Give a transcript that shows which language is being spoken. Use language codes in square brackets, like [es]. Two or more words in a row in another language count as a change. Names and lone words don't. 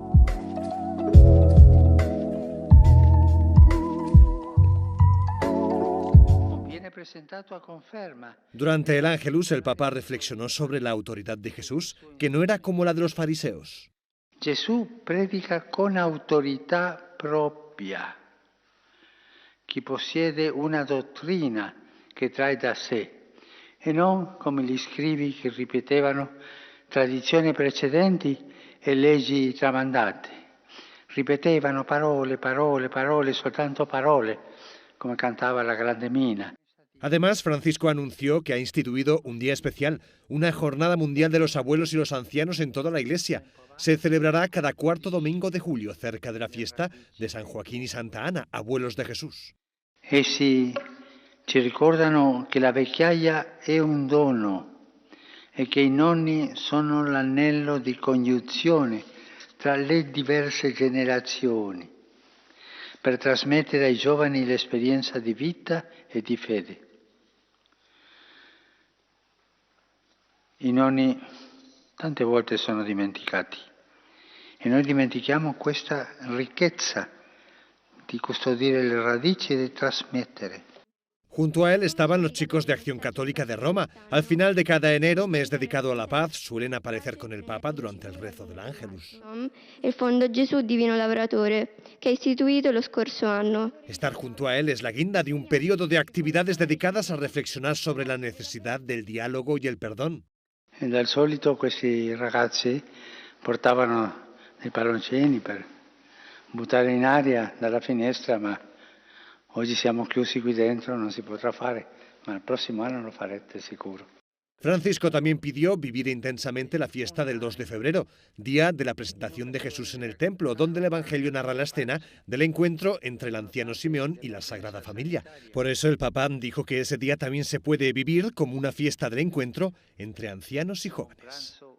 [es] Durante el Ángelus, el Papa reflexionó sobre la autoridad de Jesús, que no era como la de los fariseos. Jesús predica con autoridad propia. [it] Chi possiede una dottrina che trae da sé e non come gli scribi che ripetevano tradizioni precedenti e leggi tramandate. Ripetevano parole, parole, parole, soltanto parole, come cantava la grande Mina. [es] Además, Francisco anunció que ha instituido un día especial, una jornada mundial de los abuelos y los ancianos en toda la Iglesia. Se celebrará cada cuarto domingo de julio, cerca de la fiesta de San Joaquín y Santa Ana, abuelos de Jesús. [it] Essi ci ricordano che la vecchiaia è un dono e che i nonni sono l'anello di congiunzione tra le diverse generazioni per trasmettere ai giovani l'esperienza di vita e di fede. I nonni tante volte sono dimenticati e noi dimentichiamo questa ricchezza di custodire le radici e di trasmettere. [es] Junto a él estaban los chicos de Acción Católica de Roma. Al final de cada enero, mes dedicado a la paz, suelen aparecer con el Papa durante el rezo del Ángelus. [it] El Fondo Gesù Divino Lavoratore, che ha istituito lo scorso anno. [es] Estar junto a él es la guinda de un periodo de actividades dedicadas a reflexionar sobre la necesidad del diálogo y el perdón. [it] E dal solito questi ragazzi portavano dei palloncini per buttare in aria dalla finestra, ma oggi siamo chiusi qui dentro, non si potrà fare, ma il prossimo anno lo farete sicuro. [es] Francisco también pidió vivir intensamente la fiesta del 2 de febrero, día de la presentación de Jesús en el templo, donde el Evangelio narra la escena del encuentro entre el anciano Simeón y la Sagrada Familia. Por eso el Papa dijo que ese día también se puede vivir como una fiesta del encuentro entre ancianos y jóvenes.